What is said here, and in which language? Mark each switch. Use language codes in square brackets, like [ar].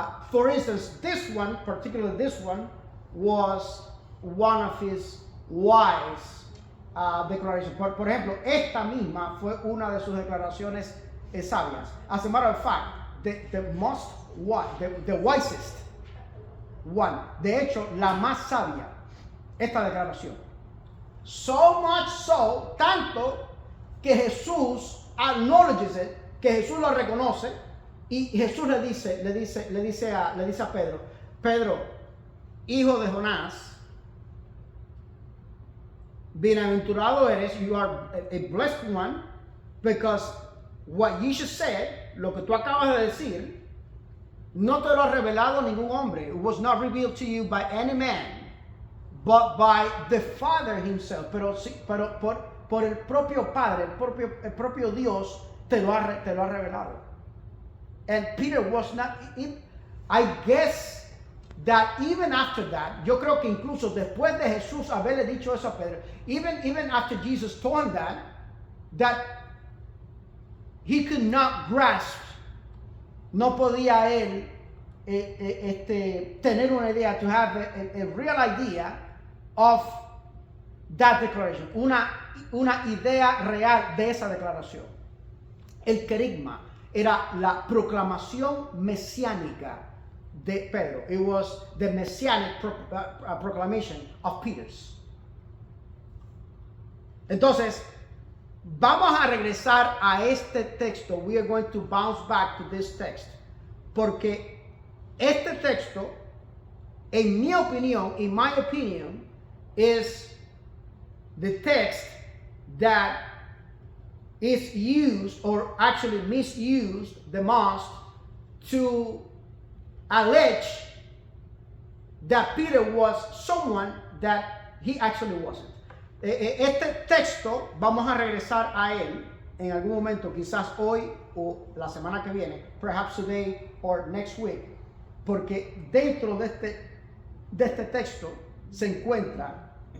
[en] For instance, particularly this one, was one of his wise declarations. [es] Por ejemplo, esta misma fue una de sus declaraciones sabias. [en] As a matter of fact, the wisest one, [es] de hecho, la más sabia, esta declaración. [en] So much so, [es] tanto que Jesús [en] acknowledges it, [es] que Jesús lo reconoce, y Jesús le dice a Pedro, Pedro, hijo de Jonás, bienaventurado eres, [en] you are a blessed one, because what Jesus said, [es] lo que tú acabas de decir, no te lo ha revelado ningún hombre. [en] It was not revealed to you by any man, but by the Father himself. [es] Pero por el propio Padre, el propio Dios te lo ha revelado. [en] And Peter was not, I guess that even after that, [es] yo creo que incluso después de Jesús haberle dicho eso a Pedro, [en] even after Jesus told him that he could not grasp, [es] no podía él tener una idea, [en] to have a real idea of that declaration, [es] una idea real de esa declaración. El querigma era la proclamación mesiánica de Pedro. [en] It was the messianic proclamation of Peter's. [es] Entonces, vamos a regresar a este texto. [en] We are going to bounce back to this text. [es] Porque este texto, en mi opinión, [en] in my opinion, is the text that is used or actually misused the most to allege that Peter was someone that he actually wasn't. [es] Este texto vamos a regresar a él en algún momento, quizás hoy o la semana que viene, [en] perhaps today or next week, [es] porque dentro de este texto se encuentra